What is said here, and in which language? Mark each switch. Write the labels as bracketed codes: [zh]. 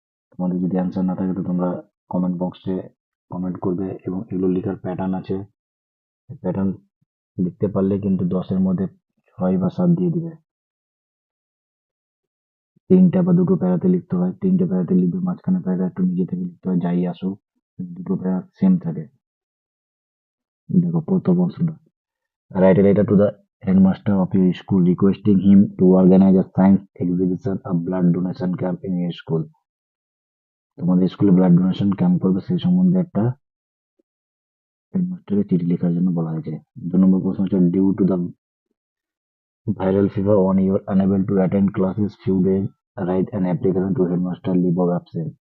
[bn] তোমাদের যদি অ্যান্সার না থাকে তো তোমরা কমেন্ট বক্সে কমেন্ট করবে, এবং এগুলো লেখার প্যাটার্ন আছে, প্যাটার্ন লিখতে পারলে কিন্তু 10-এর মধ্যে 6 বা 7 দিয়ে দিবে। 3টা বা 2টো প্যারাতে লিখতে হয়, 3টে প্যারাতে লিখবে, মাঝখানে প্যারা একটু নিজে থেকে লিখতে হয়, যাই আসুক 2টো প্যারা সেম থাকে। দেখো প্রথম অংশটা, [en] write a letter to the headmaster of your school requesting him to organize a science exhibition, a blood donation camp in your school. [bn] তোমাদের স্কুলে ব্লাড ডোনেশন ক্যাম্প করবে, সেই সম্বন্ধে একটা হেডমাস্টারকে চিঠি লেখার জন্য বলা হয়েছে। 2 নম্বর প্রশ্ন হচ্ছে, [en] Due to the viral fever one you are unable to attend classes few days, write an application to headmaster leave of absent.